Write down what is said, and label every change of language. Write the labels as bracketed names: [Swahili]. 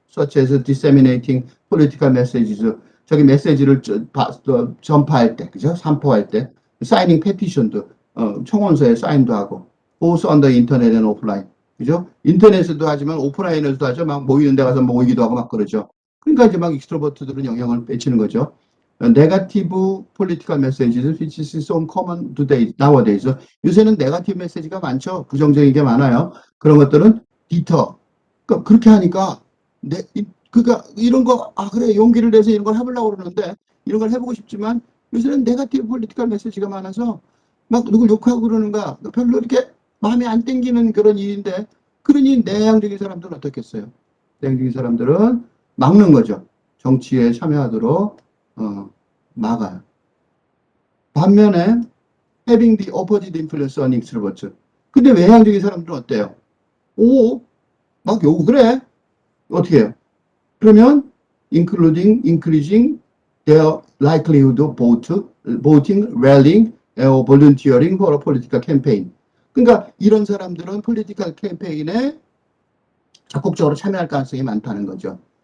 [English] Such as disseminating political messages. [Korean] 저기 메시지를 전파할 때, 그죠? 산포할 때. 사이닝 페티션도, 청원서에 사인도 하고. [English] both on the internet and offline. [Korean] 그죠? 인터넷에도 하지만 오프라인에서도 하죠. 막 모이는 데 가서 모이기도 하고 막 그러죠. 그러니까 이제 막 익스트로버트들은 영향을 미치는 거죠. 네거티브 폴리티컬 메시지는 [English] which is so common today, nowadays. [Korean] 요새는 네거티브 메시지가 많죠. 부정적인 게 많아요. 그런 것들은 디터. 그러니까 그렇게 하니까 그러니까 이런 거 그래 용기를 내서 이런 걸 해보려고 그러는데 이런 걸 해보고 싶지만 요새는 네거티브 폴리티컬 메시지가 많아서 막 누굴 욕하고 그러는 거야. 별로 이렇게 마음에 안 땡기는 그런 일인데, 그러니 내향적인 사람들은 어떻겠어요? 내향적인 사람들은 막는 거죠. 정치에 참여하도록 막아요. 반면에 [English] having the opposite influence on extroverts. [Korean] 근데 외향적인 사람들은 어때요? 막 욕 그래? 어떻게 해요? 그러면 [English] increasing their likelihood of voting, rallying, or volunteering for a political campaign. [Korean] 그러니까 이런 사람들은 폴리티컬 캠페인에 적극적으로 참여할 가능성이 많다는 거죠.